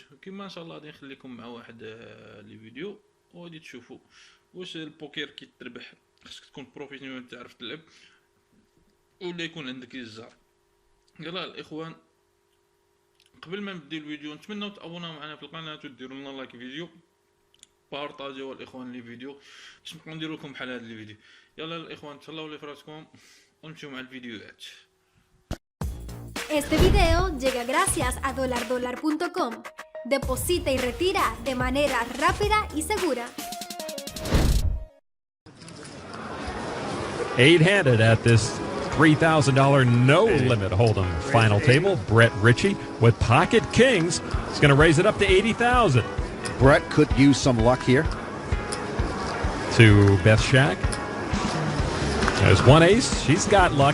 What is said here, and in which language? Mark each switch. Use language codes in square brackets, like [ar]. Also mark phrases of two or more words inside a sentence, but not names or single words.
[ar] كما ان شاء الله غادي نخليكم مع واحد لي فيديو وغادي تشوفوا واش البوكر كي تربح خصك تكون بروفيسيونيل تعرف تلعب ولا يكون عندك الزار. يلا الاخوان، قبل ما نبداو الفيديو نتمنى تابوناو معنا في القناه وديروا لنا لايك فيديو، بارطاجيو الاخوان لي فيديو باش نبقاو نديرو لكم بحال هاد الفيديو. يلا الاخوان تهلاو لي فراسكم ونمشيو مع الفيديوهات. [es] Este video llega gracias a $. Deposita y retira de manera rápida y segura. [en] 8-handed at this $3,000 no-limit hold'em final table. Brett Ritchie with pocket kings is going to raise it up to $80,000. Brett could use some luck here. To Beth Shack. There's one ace. She's got luck.